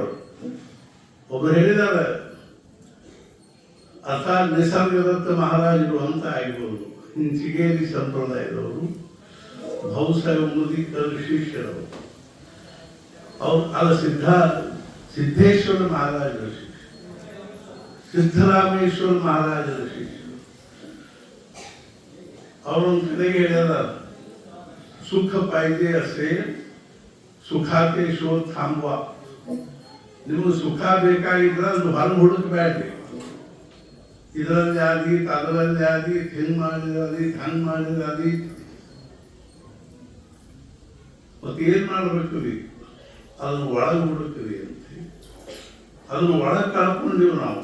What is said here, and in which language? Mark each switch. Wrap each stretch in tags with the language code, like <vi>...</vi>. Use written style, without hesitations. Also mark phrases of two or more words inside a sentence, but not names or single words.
<kn>ಒಬ್ರು ಹೇಳಿದಾರೆ, ಅರ್ಥಾತ್ ನಿಸರ್ಗದತ್ತ ಮಹಾರಾಜರು ಅಂತ ಆಗ್ಬೋದು, ಚಿಗೇರಿ ಸಂಪ್ರದಾಯದವರು, ಭೌಸಾಯ ಮುದಿಕರ ಶಿಷ್ಯರವರು. ಅವ್ರು ಅಲ್ಲ ಸಿದ್ದೇಶ್ವರ ಮಹಾರಾಜರ ಶಿಷ್ಯ, ಸಿದ್ದರಾಮೇಶ್ವರ ಮಹಾರಾಜರ ಶಿಷ್ಯ. ಅವರೊಂದು ಕಡೆಗೆ ಹೇಳ್ಯಾರ,</kn> <mr>सुख पाहिजे असेल सुखाचे शोध थांबवा.</mr> <kn>ನಿಮಗೆ ಸುಖ ಬೇಕಾಗಿದ್ರೆ ಅದು ಹೊರಗೆ ಹುಡುಕಬೇಡ್ರಿ. ಇದರಲ್ಲಿ ಆದೀತ್ ಅದರಲ್ಲಿ ಆದೀತ್ ಹಿಂಗ್ ಮಾಡಿದ್ರೆ ಆದೀತ್ ಹಂಗ್ ಮಾಡಿದ್ರೆ ಆದೀತ್. ಮತ್ತೆ ಏನ್ ಮಾಡ್ಬೇಕು ರೀ? ಅದನ್ನ ಒಳಗೆ ಹುಡುಕ್ರಿ ಅಂತ. ಅದನ್ನ ಒಳಗೆ ಕಳ್ಕೊಂಡಿವಿ ನಾವು.</kn>